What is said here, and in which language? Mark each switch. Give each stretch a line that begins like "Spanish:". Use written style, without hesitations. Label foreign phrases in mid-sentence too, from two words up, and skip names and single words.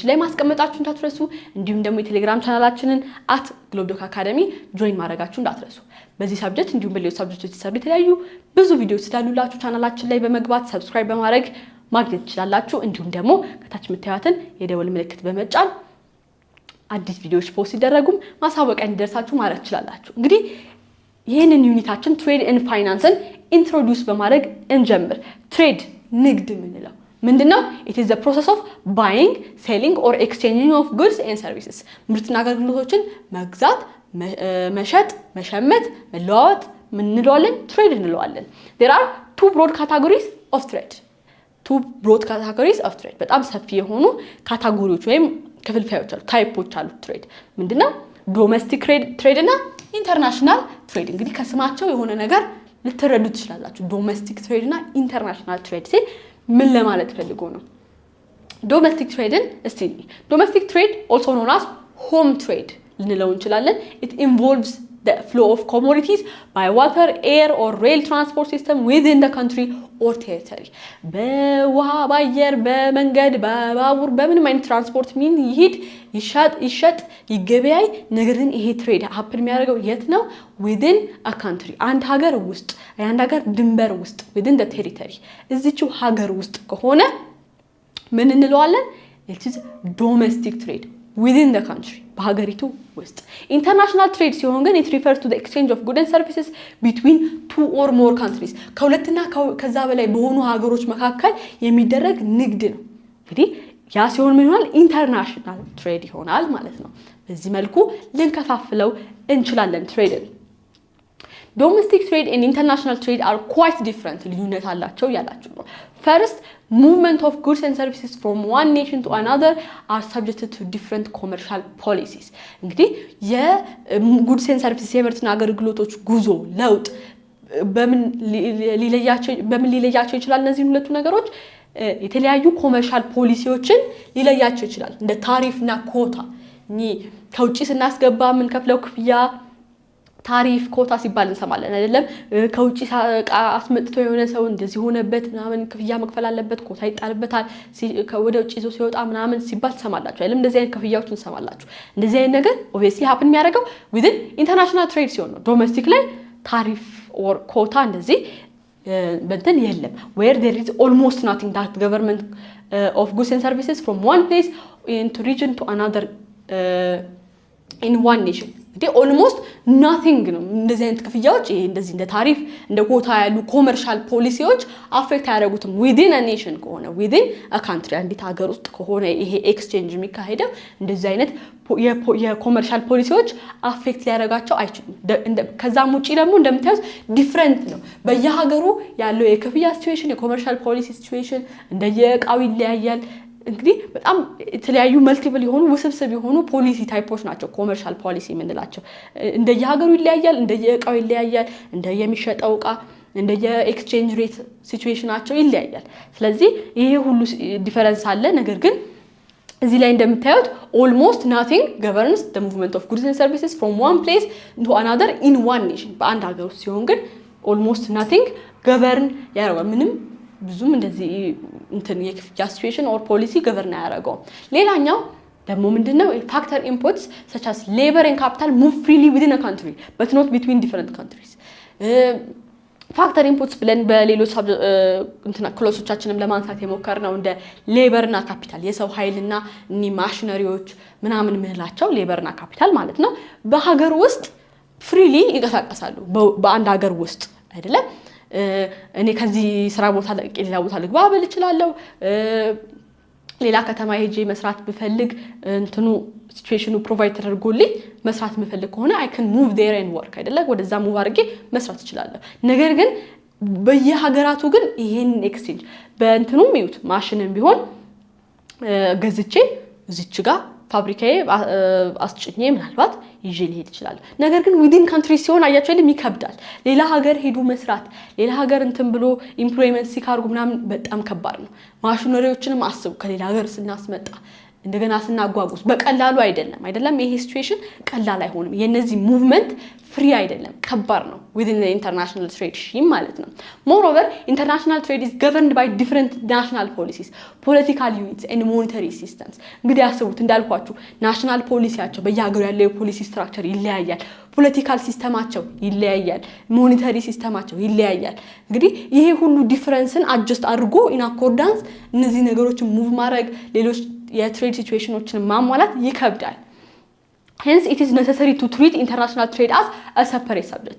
Amharic: ላይ ማስቀመጣችሁ እንዳትረሱ። እንዲሁም ደግሞ የቴሌግራም ቻናላችንን @ግሎብዶክ አካዳሚ ጆይን ማድረጋችሁ እንዳትረሱ። በዚህ ሰብጀክት እንዲሁም በሌሎች ሰብጀክቶች የተሰሩ የተለያዩ ብዙ ቪዲዮዎች ስላሉላችሁ ቻናላችን ላይ በመግባት ሰብስክራይብ በማድረግ ማግኘት ትችላላችሁ። እንዲሁም ደግሞ ከታች የምታዩትን የደወል ምልክት በመጫን አዲስ ቪዲዮዎች ፖስት ሲደረጉም ማሳወቂያ እንዲደርሳችሁ ማድረግ ትችላላችሁ። እንግዲህ ይህንን ዩኒታችን
English: trade and finance
Amharic: ኢንትሮዲዩስ በማድረግ እንጀምር። ትሬድ ንግድ ምንለው ምንድነው?
English: it is the process of buying, selling or exchanging of goods and services
Amharic: ምርትና አገልግሎቶችን መግዛት፣ መሸጥ፣ መሸመት፣ መለዋወጥ ምን እንለዋለን? ትሬድ እንለዋለን።
English: there are two broad categories of trade
Amharic: በጣም ሰፊ የሆኑ ካታጎሪዎች ወይም ክፍልፋዮች አሉ፣ ታይፖች አሉ። ትሬድ ምንድነው?
English: domestic trade
Amharic: እና
English: international trade።
Amharic: እንግዲህ ከስማቸው የሆነ ነገር ልትረዱ ትችላላችሁ።
English: domestic trade
Amharic: እና
English: international trade
Amharic: ሲል ምን ለማለት ፈልጎ ነው?
English: domestic trade
Amharic: እስቲ
English: domestic trade also known as home trade
Amharic: ልንለው እንችላለን።
English: it involves the flow of commodities by water, air or rail transport system within the country or territory
Amharic: በውሃ፣ በአየር፣ በመንገድ፣ በባቡር በምንም አይነት ትራንስፖርት ሚን ይሄድ ይሸጥ ይገበያይ። ነገር ግን ይሄ ትሬድ ሀፕን የሚያደርገው የት ነው?
English: within a country
Amharic: አንድ ሀገር ውስጥ፣ አንድ ሀገር ድንበር ውስጥ
English: within the territory
Amharic: እዚችው ሀገር ውስጥ ከሆነ ምን እንለዋለን?
English: it is domestic trade within the country
Amharic: በሀገሪቱ ውስጥ። ኢንተርናሽናል ትሬድ ሲሆን ግን
English: it refers to the exchange of goods and services between two or more countries
Amharic: ከሁለትና ከዛ በላይ በሆኑ ሀገሮች መካከል የሚደረግ ንግድ ነው። እንግዲህ ያ ሲሆን ምን ይሆናል?
English: international trade
Amharic: ይሆናል ማለት ነው። በዚህ መልኩ ልንከፋፍለው እንችላለን ትሬድን።
English: domestic trade and international trade are quite different
Amharic: ልዩነት አላቸው ያላችሁ ነው።
English: First, movement of goods and services from one nation to another are subjected to different commercial policies
Amharic: እንግዲህ የጉድስ
English: and services
Amharic: የምርትና አገልግሎቶች ጉዞ ለውጥ በምን ሊለያቸው ይችላል? እነዚህ ሁለቱ ነገሮች የተለያዩ
English: commercial policies
Amharic: ሊለያቸው ይችላል። እንደ ታሪፍና ኮታ ከውጪ ስናስገባ ምን ከፍለው ክፍያ
English: tariff quota
Amharic: ሲባል እንሰማለን አይደለም? ከውጪ አስመጥቶ የሆነ ሰው እንደዚህ ሆነበት ምናምን ክፍያ መክፈል አለበት፣ ኮታ ይጣልበታል፣ ወደ ውጪ ይዞ ሲወጣ ምናምን ሲባል ተሰማላችሁ አይደለም? እንደዚህ አይነት ክፍያዎችን እንሰማላችሁ። እንደዚህ አይነት ነገር
English: obviously happen
Amharic: የሚያደርገው within
English: international trade
Amharic: ሲሆን ነው። ዶሜስቲክ ላይ
English: tariff or quota
Amharic: እንደዚህ በእንትን የለም።
English: where there is almost nothing that government of goods and services from one place into region to another in one nation
Amharic: እንግዲህ
English: almost nothing
Amharic: ነው። እንደዚህ አይነት ክፍያዎች ይሄ እንደዚህ እንደ ታሪፍ እንደ ኮታ ያሉ
English: commercial policies affect
Amharic: ያደርጉትም
English: within a nation
Amharic: ከሆነ
English: within a country
Amharic: አንዲት ሀገር ውስጥ ከሆነ ይሄ ኤክስቼንጅ የሚካሄደው እንደዚህ አይነት
English: commercial policies affect
Amharic: ሊያደርጋቸው አይችሉም። ከዛም ውጪ ደግሞ እንደምታዩት ዲፈረንት ነው። በየሀገሩ ያለው የክፍያ
English: situation commercial policy situation
Amharic: እንደየእቃው ይለያያል። እንግዲህ በጣም የተለያዩ መልቲፕል የሆኑ ውስብስብ የሆኑ
English: policy types
Amharic: ናቸው
English: commercial policy
Amharic: የምንላቸው። እንደየሀገሩ ይለያያል፣ እንደየእቃው ይለያያል፣ እንደየሚሸጠው እቃ
English: exchange rate situation
Amharic: ይለያያል። ስለዚህ ይሄ ሁሉ ዲፈረንስ አለ። ነገር ግን እዚህ ላይ እንደምታዩት
English: almost nothing governs the movement of goods and services from one place to another in one nation
Amharic: በአንድ ሀገር ውስጥ ሲሆን ግን
English: almost nothing govern
Amharic: ያደርጋል። ምንም ብዙም እንደዚህ እንትን የክፍያ
English: situation or policy govern
Amharic: ያደርገው። ሌላኛው ደግሞ ምንድነው?
English: factor inputs such as labor and capital move freely within a country but not between different countries factor inputs
Amharic: ብለን በሌሎች እንትና ክሎሶቻችንም ለማንሳት የሞከርነው እንደ ሌበርና ካፒታል የሰው ኃይልና ማሽነሪዎች ምናምን ምንላቸው ሌበርና ካፒታል ማለት ነው። በሀገር ውስጥ ፍሪሊ ይንቀሳቀሳሉ በአንድ ሀገር ውስጥ አይደለም? እኔ ከዚህ ስራ ቦታ ሌላ ቦታ ልግባ ብል እችላለሁ። ሌላ ከተማ ሄጄ መስራት ብፈልግ እንትኑ
English: situation provide
Amharic: ተደርጎልኝ መስራት ምፈልግ ከሆነ
English: I can move there and work
Amharic: አይደለ? ወደዛ ሙቭ አድርጌ መስራት እችላለሁ። ነገር ግን በየሀገራቱ ግን ይሄን ኤክስቼንጅ በእንትኑም ይዩት ማሽንም ቢሆን ገዝቼ እዚች ጋር ፋብሪካዬ አስጭኜ ምናልባት ይዤ ሊሄድ ይችላል ነገር ግን
English: within country
Amharic: ሲሆን አያችሁ አይደል ይከብዳል ሌላ ሀገር ሄዱ መስራት ሌላ ሀገር እንትን ብሎ ኢምፕሎይመንት ሲካርጉ ምናምን በጣም ከባድ ነው ማሽነሪዎችንም አስቡ ከሌላ ሀገር ስናስመጣ እንደገና ስናጓጉስ በቀላሉ አይደለም ይሄ ሲቹዌሽን ቀላል አይሆንም የነዚህ
English: movement free
Amharic: አይደለም ከባድ ነው
English: within the international trade scheme
Amharic: ማለት ነው
English: moreover international trade is governed by different national policies political units and monetary systems
Amharic: እንግዲህ አስቡት እንዳልኳችሁ
English: national policy
Amharic: በየሀገሩ ያለው
English: policy structure
Amharic: ይለያያል
English: political system
Amharic: ይለያያል
English: monetary system
Amharic: ይለያያል እንግዲህ ይሄ ሁሉ
English: difference adjust
Amharic: አድርጎ
English: in accordance
Amharic: እነዚህ ነገሮችን ሙቭ ማድረግ ሌሎች
English: trade situations
Amharic: ማሟላት ይከብዳል
English: Hence, it is necessary to treat international trade as a separate subject.